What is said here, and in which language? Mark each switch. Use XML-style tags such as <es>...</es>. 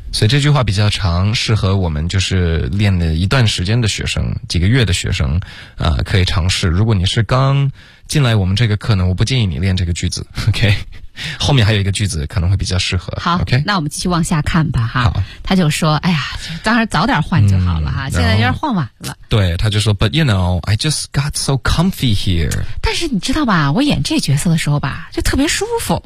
<zh>所以这句话比较长，适合我们就是练了一段时间的学生，几个月的学生，可以尝试。如果你是刚进来我们这个课呢，我不建议你练这个句子。 OK， 后面还有一个句子可能会比较适合。好。 OK，那我们继续往下看吧，哈。好。他就说：“哎呀，当然早点换就好了，哈。现在有点换晚了。” 对，他就说</zh> <en>But you know, I just got so comfy here.</en> <zh>但是你知道吧，我演这角色的时候吧，就特别舒服。</zh>